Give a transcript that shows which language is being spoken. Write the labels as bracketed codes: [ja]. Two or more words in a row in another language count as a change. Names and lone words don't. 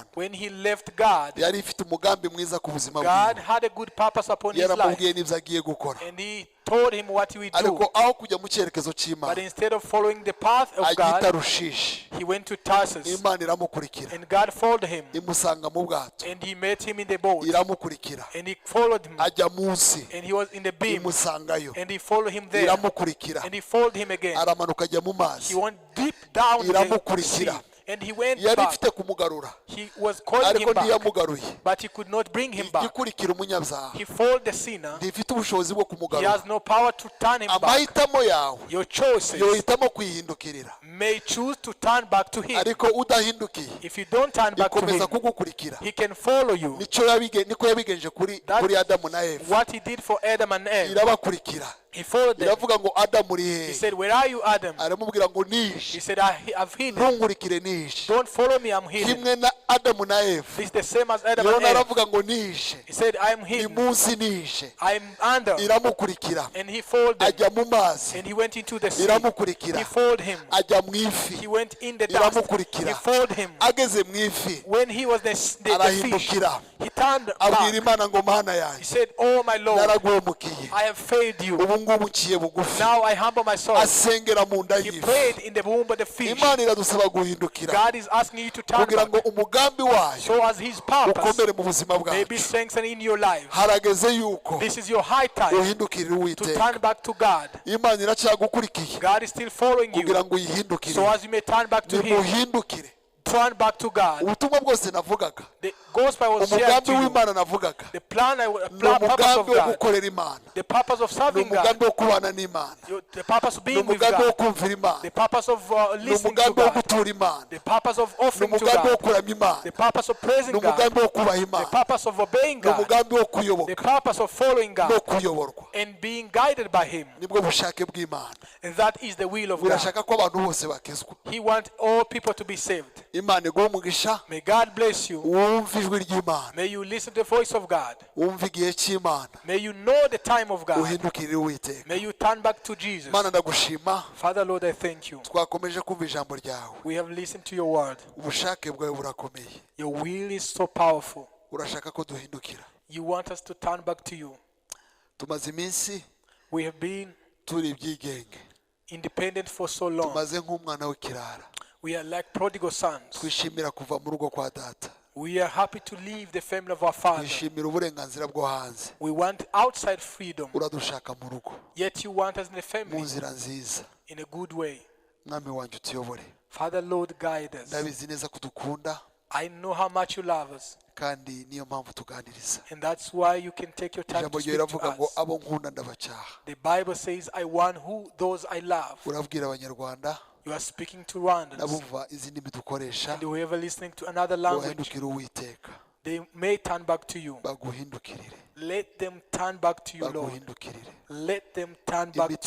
[en] When he left God, [rw] Yari ifite umugambi mwiza ku buzima [en] God [rw] bwiwe. [en] had a good purpose upon his life. [rw] Yaramubwiye n'ibyo agiye gukora, [en] And He told him what he would [rw] ariko [en] do. [rw] aho kujya mu cyerekezo [en] But [rw] cy'Imana [en] instead of following the path of [rw] agita [en] God, [rw] Rushishi. [en] he went to Tarsus. [rw] Imana iramukurikira, [en] And God followed him. [rw] imusanga mu bwato, [en] And He met him in the boat. [rw] iramukurikira, [en] And He followed him. [rw] ajya munsi, [en] And he was in the beam. [rw] imusangayo, [en] And He followed him there. [rw] iramukurikira, [en] And He followed him again. [rw] aramanuka ajya mu [en] He [rw] mazi, [en] went deep down in the sea. [rw] iramukurikira. [en] And he went [rw] Yari [en] back. [rw] ifite kumugarura, [en] He was calling [rw] ariko [en] him back. [rw] ntiyamugaruye. [en] But he could not bring him back. [rw] Igikurikira umunyabyaha [en] He followed the sinner. [rw] ntifite ubushobozi bwo [en] He [rw] kumugarura. [en] has no power to turn him back. [rw] Amahitamo yawe [en] Your choices [rw] yohitamo kwihindukirira, [en] may choose to turn back to Him. [rw] ariko udahindukiye [en] If you don't turn back to [rw] ikomeza [en] Him, [rw] kugukurikira. [en] He can follow you. [rw] Niko yabigenje kuri Adamu na Eva. [en] What He did for Adam and Eve. [rw] Irabakurikira, [en] He followed them. [rw] iravuga ngo Adamu uri [en] He [rw] hehe? [en] said, "Where are you, Adam?" [rw] Aramubwira ngo [en] He [rw] nishe, [en] said, "I've hidden. [rw] ntunkurikire nishe. [en] Don't follow me, I'm hidden." [rw] Kimwe na Adamu na Eva, [en] It's the same as Adam and [rw] Yona [en] Eve. [rw] aravuga ngo nishe, [en] He said, "I'm [rw] ni [en] hidden. [rw] munsi nishe. [en] I'm under." [rw] Iramukurikira, [en] And he followed them. [rw] ajya mu mazi, [en] And he went into the sea. [rw] iramukurikira, [en] He followed him. [rw] ajya mu ifi, [en] He went in the dust. [rw] iramukurikira. [en] He followed him. [rw] Ageze mu ifi, [en] When he was the fish, [rw] arahindukira, [en] he turned [rw] abwira [en] back. [rw] Imana ngo Mana [en] He [rw] yanjye, [en] said, "Oh my Lord, [rw] naraguhemukiye, [en] I have failed you. [rw] ubu ngubu nciye bugufi. [en] Now I humble myself." [rw] Asengera mu nda [en] He [rw] y'ifi. [en] prayed in the womb of the fish. [rw] Imana iradusaba guhindukira [en] God is asking you to turn [rw] kugira [en] back [rw] ngo umugambi wayo [en] so as His purpose [rw] ukomere mu buzima [en] may be [rw] bwacu. [en] strengthened in your life. [rw] Harageze yuko [en] This is your high time [rw] uhindukirira [en] to [rw] Uwiteka. [en] turn back to God. [rw] Imana iracyagukurikiye [en] God is still following [rw] kugira [en] you [rw] ngo uyihindukire. [en] so as you may turn back to Him. [rw] Nimuhindukire, [en] turn back to God. [rw] ubutumwa bwose navugaga, [en] The gospel I was sharing [rw] umugambi [en] to you. [rw] w'Imana navugaga, [en] The plan, [rw] ni [en] purpose [rw] umugambi [en] of [rw] wo [en] God. [rw] gukorera Imana, [en] The purpose of [rw] ni [en] serving God. [rw] umugambi wo kubana n'Imana, [en] The purpose of [rw] ni [en] being with [rw] umugambi wo [en] God. [rw] kumvira Imana, [en] The purpose of [rw] ni [en] listening to [rw] umugambi wo [en] God. [rw] gutura Imana, [en] The purpose of [rw] ni [en] offering to [rw] umugambi wo [en] God. [rw] kuramya Imana, [en] The purpose of [rw] ni [en] praising God. [rw] umugambi wo kubaha [en] The [rw] Imana, [en] purpose of obeying [rw] ni [en] God. [rw] umugambi wo [en] The [rw] kuyoboka [en] purpose of following [rw] no [en] God [rw] kuyoborwa. [en] and being guided by Him. [rw] Nibwo bushake bw'Imana. [en] And that is the will of God. [rw] Burashaka ko abantu bose bakizwa. [en] He wants all people to be saved. [rw] Imana iguhe umugisha, [en] May God bless you. [rw] wumve ijwi ry'Imana, [en] May you listen to the voice of God. [rw] wumve igihe cy'Imana, [en] May you know the time of God. [rw] uhindukirire Uwiteka. [en] May you turn back to Jesus. [rw] Mana ndagushima, [en] Father, Lord, I thank you. [rw] twakomeje kumva ijambo ryawe. [en] We have listened to your word. [rw] Ubushake bwawe burakomeye. [en] Your will is so powerful. [rw] Urashaka ko duhindukira. [en] You want us to turn back to you. [rw] Tumaze iminsi [en] We have been [rw] turi ibyigenge, [en] independent for so long. [rw] tumaze nk'umwana w'ikirara. [en] We are like prodigal sons. [rw] Twishimira kuva mu rugo kwa data, [en] We are happy to leave the family of our father. [rw] twishimira uburenganzira bwo hanze. [en] We want outside freedom. [rw] Uradushaka mu rugo, [en] Yet you want us in the [rw] mu [en] family [rw] nzira nziza. [en] in a good way. [rw] Mwami wanjye utuyobore. [en] Father, Lord, guide us. [rw] Ndabizi neza kudukunda, [en] I know how much you love us. [rw] kandi niyo mpamvu tuganiriza. [en] And that's why you can take your time [rw] Ijambo [en] to [rw] ryawe [en] speak to [rw] riravuga ngo [en] us. [rw] abo nkunda ndabacyaha. [en] The Bible says, I want those I love. [rw] Urabwira Abanyarwanda [en] You are speaking to Rwandans. [rw] n'abumva izi ndimi dukoresha, [en] And whoever listening to another language, [rw] bahindukire Uwiteka, [en] they may turn back to you. [rw] baguhindukirire, [en] Let them turn back to you, Lord. [rw] baguhindukirire, [en] Let them turn back to